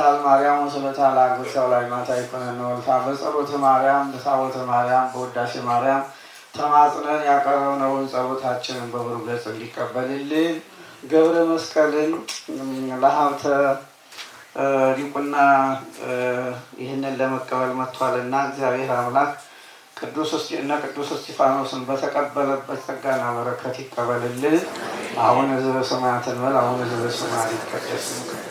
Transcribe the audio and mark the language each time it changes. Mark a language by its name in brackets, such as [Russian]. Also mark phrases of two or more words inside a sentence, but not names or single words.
[Geez] ለማርያም ወስለታ ለአግብርተ ወላዲተ ይኩነነ ወልፋ [Amharic] በጸሎተ ማርያም በታቦተ ማርያም በውዳሴ ማርያም ተማጽነን ያቀረብነውን ጸሎታችንን በብሩህ ገጽ እንዲቀበልልን ገብረ መስቀልን ለሀብተ ዲቁና ይህንን ለመቀበል መጥቷልና እግዚአብሔር አምላክ ቅዱስ እስጢፋኖስን በተቀበለበት ጸጋና በረከት ይቀበልልን። አሁን ዘበሰማያት እንበል። አሁን [Geez] ዘበሰማያት ይትቀደስ ስምከ